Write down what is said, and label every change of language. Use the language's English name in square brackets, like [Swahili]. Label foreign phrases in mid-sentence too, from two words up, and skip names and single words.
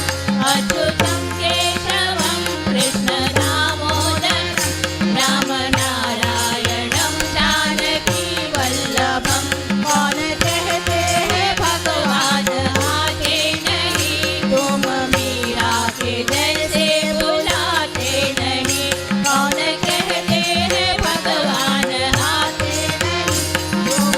[Sanskrit] अच्युतं केशवं कृष्ण दामोदरं राम नारायणं जानकी वल्लभम्. [Hindi] कौन कहते हैं भगवान आते नहीं, तुम मीरा के जैसे बुलाते नहीं. कौन कहते हैं भगवान आते नहीं,